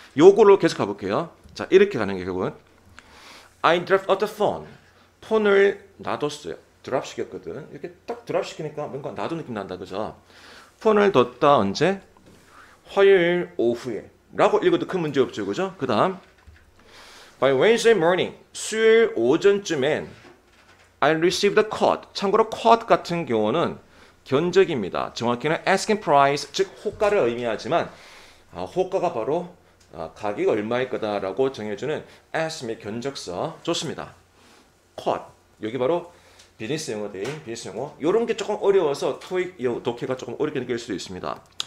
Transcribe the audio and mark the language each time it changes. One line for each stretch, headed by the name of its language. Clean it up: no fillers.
Korean: 요거로 계속 가볼게요. 자, 이렇게 가는 게 결국은
English: I dropped the phone.
Korean: 폰을 놔뒀어요. 드랍 시켰거든. 이렇게 딱 드랍 시키니까 뭔가 놔둔 느낌 난다, 그죠? 폰을 뒀다 언제? 화요일 오후에 라고 읽어도 큰 문제 없죠, 그죠? 그 다음
English: By Wednesday morning.
Korean: 수요일 오전쯤엔
English: I received a quote.
Korean: 참고로 quote 같은 경우는 견적입니다. 정확히는 asking price, 즉 호가를 의미하지만 호가가 바로 가격이 얼마일 거다라고 정해주는 ask 및 견적서 좋습니다. quote, 여기 바로 비즈니스 용어 대인 비즈니스 용어. 이런 게 조금 어려워서 토익 독해가 조금 어렵게 느낄 수도 있습니다.